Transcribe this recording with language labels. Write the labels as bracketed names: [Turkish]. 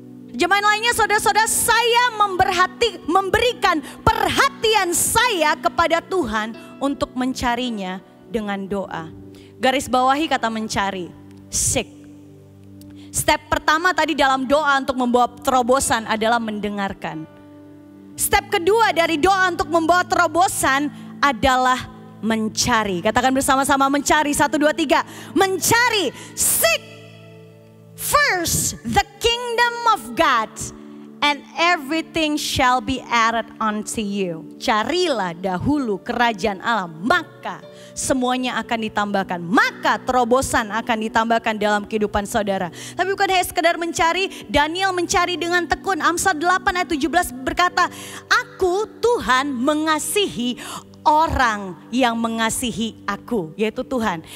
[Indonesian] Jemaat lainnya, saudara-saudara, saya memberikan perhatian saya kepada Tuhan untuk mencarinya dengan doa. Garis bawahi kata mencari, seek. Step pertama tadi dalam doa untuk membawa terobosan adalah mendengarkan. Step kedua dari doa untuk membawa terobosan adalah mencari. Katakan bersama-sama mencari, 1, 2, 3. Mencari, [English] seek first the kingdom of God and everything shall be added unto you. [Indonesian] Carilah dahulu kerajaan Allah, maka semuanya akan ditambahkan. Maka terobosan akan ditambahkan dalam kehidupan saudara. Tapi bukan hanya sekedar mencari, Daniel mencari dengan tekun. Amsal 8 ayat 17 berkata, aku Tuhan mengasihi orang yang mengasihi aku, yaitu Tuhan.